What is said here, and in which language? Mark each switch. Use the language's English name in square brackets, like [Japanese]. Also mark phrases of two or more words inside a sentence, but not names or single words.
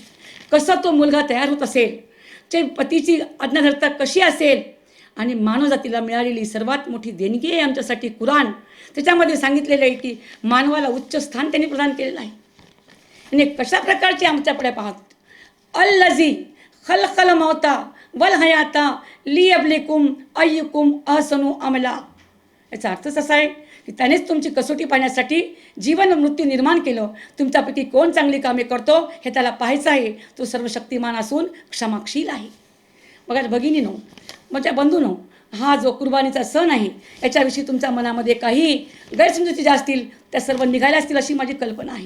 [Marathi] कसा तो मुलगा तयार होत असेल, जे पतीची आज्ञाधारकता कशी असेल आणि मानवजातीला मिळालेली सर्वात मोठी देणगी आहे आमच्यासाठी कुराण. त्याच्यामध्ये सांगितलेलं आहे की मानवाला उच्च स्थान त्यांनी प्रदान केलेलं आहे. आणि कशा प्रकारचे आमच्याकडे पाहत [Arabic] الذي خلق الموت والحياة ليبلوكم أيكم أحسن عملا. [Marathi] याचा अर्थच असा आहे की त्यानेच तुमची कसोटी पाहण्यासाठी जीवन मृत्यू निर्माण केलं. तुमच्यापैकी कोण चांगली कामे करतो हे त्याला पाहायचं आहे. तो सर्वशक्तिमान असून क्षमाशील आहे. बघा भगिनीनो, माझ्या बंधूनो, हा जो कुर्बानीचा सण आहे याच्याविषयी तुमच्या मनामध्ये काही गैरसमजुती ज्या असतील त्या सर्व निघाल्या असतील अशी माझी कल्पना आहे.